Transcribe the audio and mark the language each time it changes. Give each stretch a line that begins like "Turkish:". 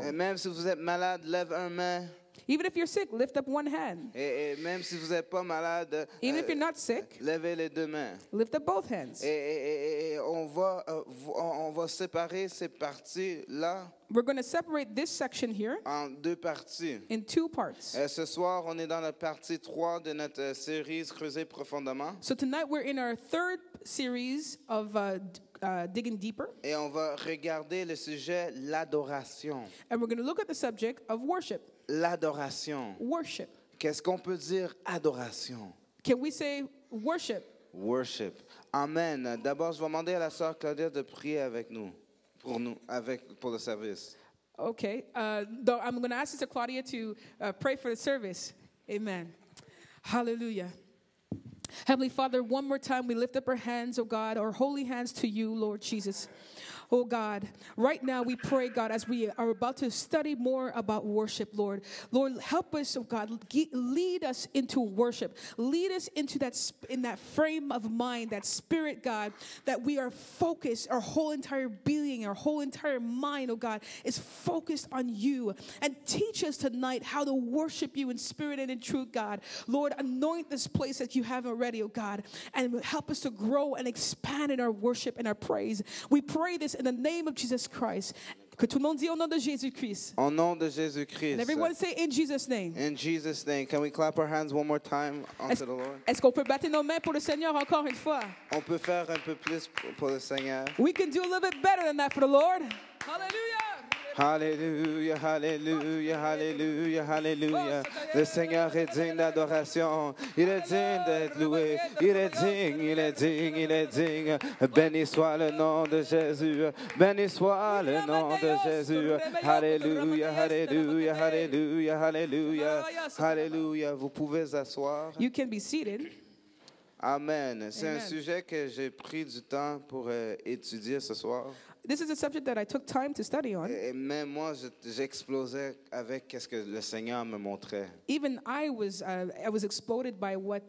French: Et même si vous êtes malade, lève une main.
English: Even if you're sick, lift up one hand.
French: Et même si vous n'êtes pas malade,
English: Even if you're not sick,
French: levez les 2 mains.
English: lift up both hands.
French: Et on va séparer ces parties-là
English: We're going to separate this section here
French: en 2 parties.
English: in 2 parts.
French: Ce soir, on est dans la partie 3 de notre série Creuser profondément.
English: So tonight we're in our 3rd series of digging deeper,
French: Et on va regarder le sujet l'adoration.
English: and we're going to look at the subject of worship.
French: L'adoration.
English: Worship.
French: Qu'est-ce qu'on peut dire adoration?
English: Can we say worship. Worship. Amen.
French: D'abord, je vais demander à la sœur Claudia de prier avec nous, pour le service.
English: Okay. I'm going to ask Sister Claudia to pray for the service. Amen. Hallelujah. Heavenly Father, one more time we lift up our hands, oh God, our holy hands to you, Lord Jesus. Oh God, right now we pray, God, as we are about to study more about worship, Lord. Lord, help us, oh God, lead us into worship. Lead us into in that frame of mind, that spirit, God, that we are focused, our whole entire being, our whole entire mind, oh God, is focused on you. And teach us tonight how to worship you in spirit and in truth, God. Lord, anoint this place that you have already, oh God, and help us to grow and expand in our worship and our praise. We pray this in the name of Jesus Christ.
French: Que tout le monde dit au nom de Jésus-Christ. Au nom de Jésus-Christ.
English: And everyone say in Jesus' name. In Jesus' name. Can we clap our hands one more time unto the Lord?
French: Est-ce qu'on peut battre nos mains pour le Seigneur encore une fois? On peut faire un peu plus pour le Seigneur.
English: We can do a little bit better than that for the Lord. Hallelujah.
French: Alléluia, alléluia, alléluia, alléluia. Le Seigneur est digne d'adoration. Il est digne d'être loué. Il est digne, il est digne, il est digne. Béni soit le nom de Jésus. Béni soit le nom de Jésus. Alléluia, alléluia, alléluia, alléluia. Alléluia. Vous pouvez asseoir.
English: You can be seated.
French: Amen. C'est un
English: Amen.
French: sujet que j'ai pris du temps pour étudier ce soir.
English: This is a subject that I took time to study on.
French: Et même moi, j'explosais avec ce que le Seigneur me montrait.
English: Even I was exploded by what